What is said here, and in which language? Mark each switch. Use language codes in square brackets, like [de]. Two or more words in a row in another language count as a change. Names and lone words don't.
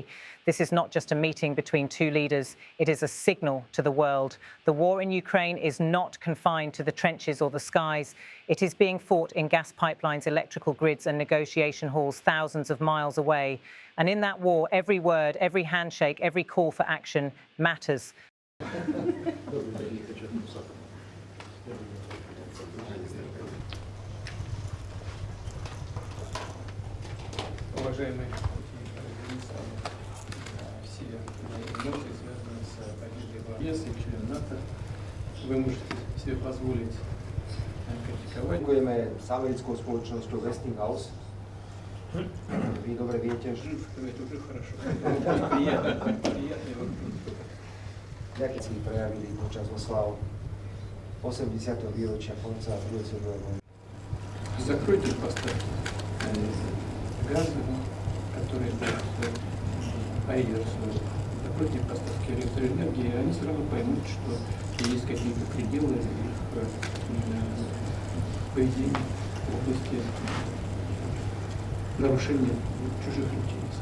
[en] This is not just a meeting between two leaders, it is a signal to the world. The war in Ukraine is not confined to the trenches or the skies. It is being fought in gas pipelines, electrical grids, and negotiation halls thousands of miles away. And in that war, every word, every handshake, every call for action matters. [ru] Уважаемые все мои эмоции связаны с победой в ЕС и член НАТО. Вы можете себе позволить критиковать. [sk] Fungujeme s americkou spoločnosťou Westinghouse. Vy dobre viete, že... [ru] Это уже хорошо. Приятный вопрос. [sk] Nejaké si prejavili počas oslav 80. výročia konca druhej svetovej vojny. [ru] Закройте поставки газа, которые по реверсу. Закройте поставки электроэнергии, и они сразу поймут, что есть какие-то пределы их поведения в области нарушения чужих интересов.